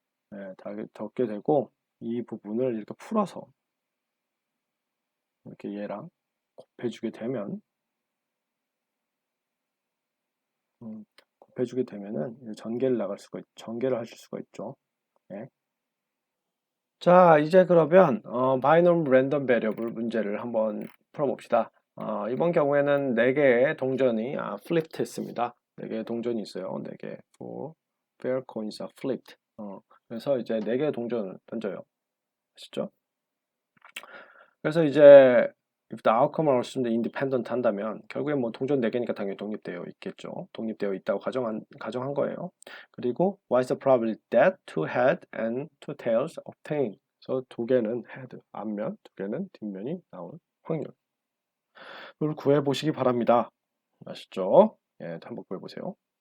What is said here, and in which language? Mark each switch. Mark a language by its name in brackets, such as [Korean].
[Korean] 네, 다 적게 되고 이 부분을 이렇게 풀어서 이렇게 얘랑 곱해주게 되면 곱해주게 되면은 전개를 하실 수가 있죠. 네. 자, 이제 그러면 바이노미 랜덤 베리어블 문제를 한번 풀어봅시다. 이번 경우에는 4개의 동전이 [English] flipped [Korean] 했습니다. 4개의 동전이 있어요. 4개. [English] Four fair coins are flipped. [Korean] 그래서 이제 4개의 동전을 던져요. 아시죠? 그래서 이제 [English] if the outcome [Korean] 을 [English] assumed independent [Korean] 한다면 결국에 뭐 동전 4개니까 당연히 독립되어 있겠죠. 독립되어 있다고 가정한 거예요. 그리고 [English] what is the probability that two head and two tails obtain? [Korean] 그래서 2개는 head, 앞면, 2개는 뒷면이 나올 확률을 구해 보시기 바랍니다. 아시죠? 예, 한번 구해 보세요.